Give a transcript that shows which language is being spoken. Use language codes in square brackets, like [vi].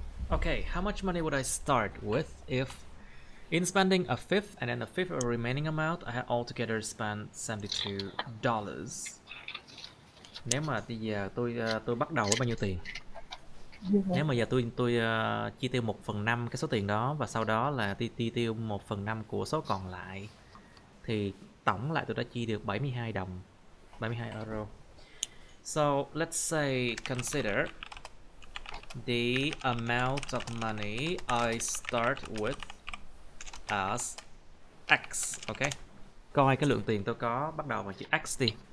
[en] Okay, how much money would I start with if in spending a fifth and then a fifth of the remaining amount, I had altogether spent $72. [vi] Nếu mà bây giờ tôi bắt đầu với bao nhiêu tiền? Nếu mà giờ tôi chi tiêu 1/5 cái số tiền đó và sau đó là chi tiêu 1/5 của số còn lại thì tổng lại tôi đã chi được 72 đồng, 72 euro. [en] So let's say consider the amount of money I start with as X, okay? [vi] Coi cái lượng tiền tôi có bắt đầu bằng chữ X đi.